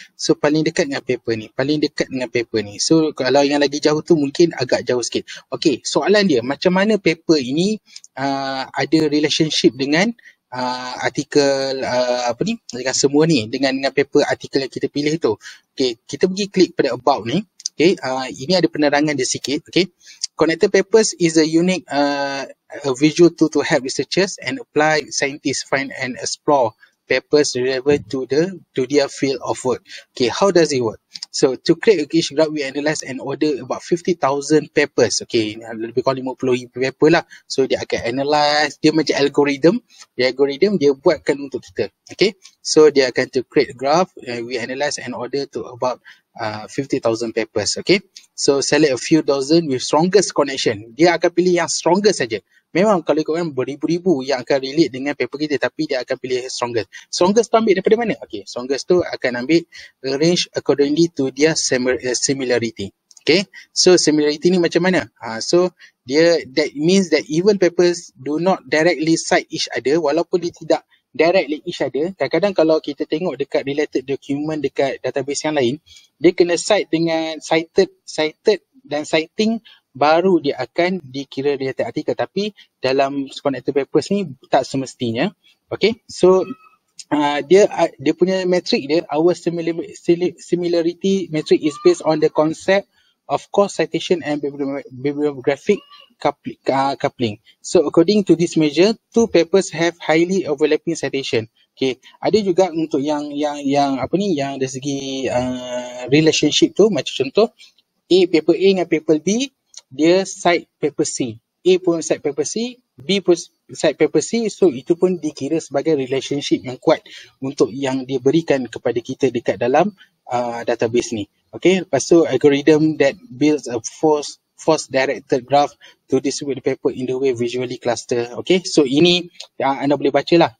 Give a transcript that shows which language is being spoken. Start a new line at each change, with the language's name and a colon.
Malay: So paling dekat dengan paper ni, paling dekat dengan paper ni. So kalau yang lagi jauh tu mungkin agak jauh sikit. Okay, soalan dia, macam mana paper ini ada relationship dengan artikel dengan semua ni, dengan paper artikel yang kita pilih tu. Okay, kita pergi klik pada about ni. Okay, ini ada penerangan dia sikit.
English: Okay, connected papers is a unique a visual tool to help researchers and applied scientists find and explore papers relevant to their field of work. Okay, how does it work? So to create each graph, we analyze and order about 50,000 papers.
Malay: Okay, lebih kurang 50,000 paper lah. So dia akan analyze, dia macam algorithm. Dia buatkan untuk kita. Okay, so dia akan
English: to create graph, we analyze and order to about 50,000 papers. Okay, so select a few dozen with strongest connection.
Malay: Dia akan pilih yang strongest saja. Memang kalau ikutkan beribu-ribu yang akan relate dengan paper kita, tapi dia akan pilih strongest. Strongest tu ambil daripada mana?
English: Okay, strongest
Malay: tu akan ambil
English: arrange accordingly to their similarity. Okay, so similarity ni macam mana? So that means that even papers do not directly cite each other,
Malay: walaupun dia tidak
English: directly each other.
Malay: Kadang-kadang kalau kita tengok dekat related document dekat database yang lain, dia kena cite dengan cited dan citing, baru dia akan dikira related artikel. Tapi dalam connected papers ni tak semestinya.
English: Okay, so
Malay: dia punya metric dia,
English: our similarity metric is based on the concept of cross citation and bibliographic coupling. So according to this measure, two papers have highly overlapping citation.
Malay: Okay, ada juga untuk yang dari segi relationship tu, macam contoh paper A dengan paper B, dia cite paper C. A pun cite paper C, B pun cite paper C. So itu pun dikira sebagai relationship yang kuat untuk yang dia berikan kepada kita dekat dalam database ni.
English: Okay,
Malay: lepas tu
English: algorithm that builds a force directed graph to distribute the paper in the way visually cluster.
Malay: Okay, so ini anda boleh baca lah.